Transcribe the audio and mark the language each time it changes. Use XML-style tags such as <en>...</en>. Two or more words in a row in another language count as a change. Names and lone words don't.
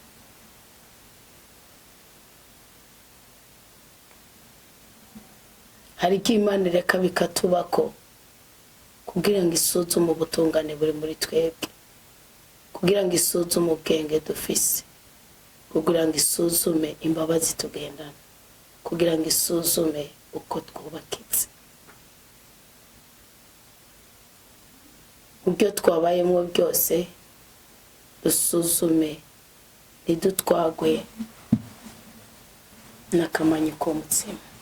<rn>Hari iki Imana reka bikatubako kugira ngo isuzume ubutungane buri muri twebwe, kugira ngo isuzume ubwenge dufise, kugira ngo isuzume imbabazi tugendana, kugira ngo isuzume uko twubakitse. Ubyo twabayemo byose dusuzume ntidutwagwe n'akamanyu k'umutsima.</rn>